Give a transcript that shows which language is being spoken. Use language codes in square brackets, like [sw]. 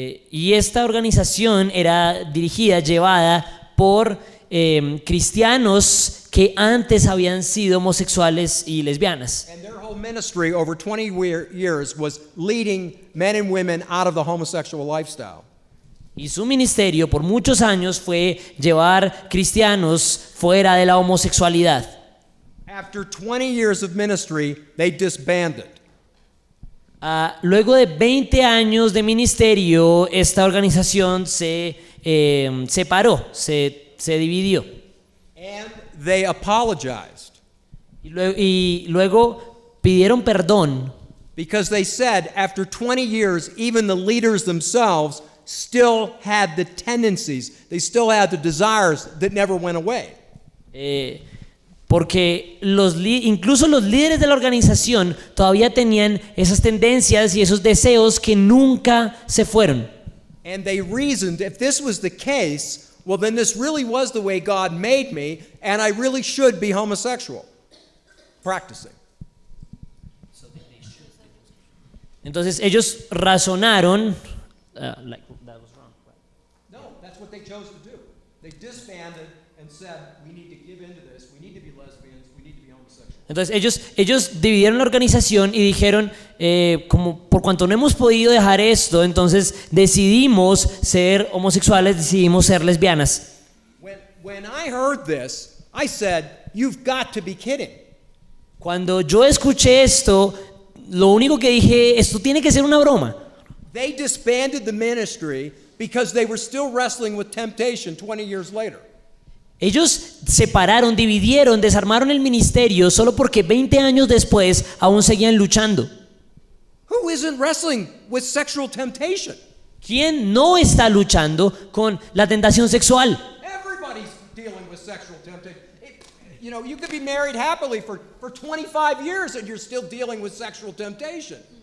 [es] Y esta organización era dirigida, llevada por cristianos que antes habían sido homosexuales y lesbianas. [en] And their whole ministry over 20 years was leading men and women out of the homosexual lifestyle. [es] Y su ministerio por muchos años fue llevar cristianos fuera de la homosexualidad. [en] After 20 years of ministry, they disbanded. [es] Luego de 20 años de ministerio, esta organización se separó, se dividió. [en] And they apologized [es] Y luego pidieron perdón [en] because they said after 20 years, even the leaders themselves still had the tendencies, they still had the desires that never went away. [es] porque incluso los líderes de la organización todavía tenían esas tendencias y esos deseos que nunca se fueron. [en] And they reasoned if this was the case, well, then this really was the way God made me, and I really should be homosexual, practicing. [es] Entonces ellos razonaron. [en] No, that's what they chose to do. They disbanded and said, we need to give into this, we need to be lesbians, we need to be homosexual. [es] Entonces ellos dividieron la organización y dijeron, como por cuanto no hemos podido dejar esto, entonces decidimos ser homosexuales, decidimos ser lesbianas. [en] When I heard this, I said, you've got to be kidding. [es] Cuando yo escuché esto, lo único que dije, esto tiene que ser una broma. [en] They disbanded the ministry because they were still wrestling with temptation 20 years later. [es] Ellos separaron, dividieron, desarmaron el ministerio solo porque 20 años después aún seguían luchando. [en] Who isn't wrestling with sexual temptation? [es] ¿Quién no está luchando con la tentación sexual? [en] Everybody's dealing with sexual temptation. You know, you could be married happily for 25 years and you're still dealing with sexual temptation.